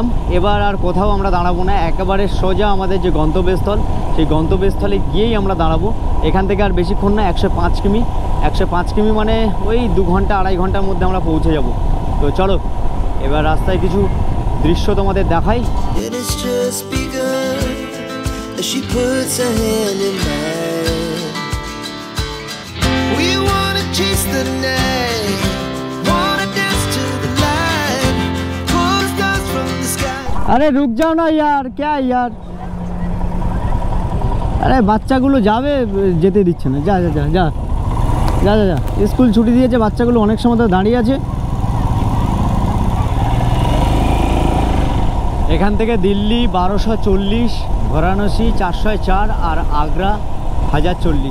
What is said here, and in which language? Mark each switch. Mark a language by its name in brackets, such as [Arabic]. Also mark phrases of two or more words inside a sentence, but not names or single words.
[Bangla] এবার আর কোথাও আমরা দাঁড়াবো না, একেবারে সোজা আমাদের যে গন্তব্যস্থল, সেই গন্তব্যস্থলে গিয়েই আমরা দাঁড়াবো। এখান থেকে আর বেশিক্ষণ না, 105 কিমি। 105 কিমি মানে ওই 2 ঘন্টা 2.5 ঘন্টার মধ্যে আমরা পৌঁছে যাব। তো চলো এবার রাস্তায় কিছু দৃশ্য তোমাদের দেখাই। [English] She puts her hand in mine. We wanna chase the night, wanna dance to the light, pull stars from the sky. [Hindi] अरे रुक जाओ ना यार, क्या यार, अरे [Bangla] বাচ্চাগুলো যাবে, যেতে দিচ্ছে না। যা যা যা যা যা যা যা, স্কুল ছুটি দিয়েছে, বাচ্চাগুলো অনেক সময় ধরে দাঁড়িয়ে আছে। এখান থেকে দিল্লি 1240, বারাণসী 404, আর আগ্রা 1040।